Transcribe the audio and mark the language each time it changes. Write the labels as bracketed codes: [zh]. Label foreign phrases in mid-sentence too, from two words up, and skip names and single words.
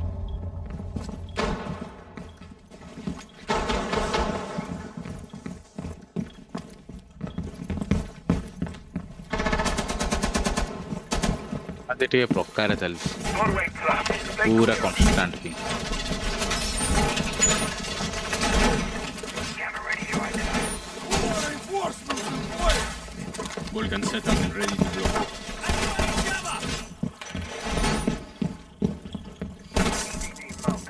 [or] ଆଜି ଟିକେ ପ୍ରକାର ଚାଲିଛି [en] Doorway trap. Stay [or] ପୁରା [en] clear. [or] କନଷ୍ଟାଣ୍ଟ ବି [en] Jammer ready to identify. Reinforcements in place. Vulcan set up and ready to blow. EDD mounted.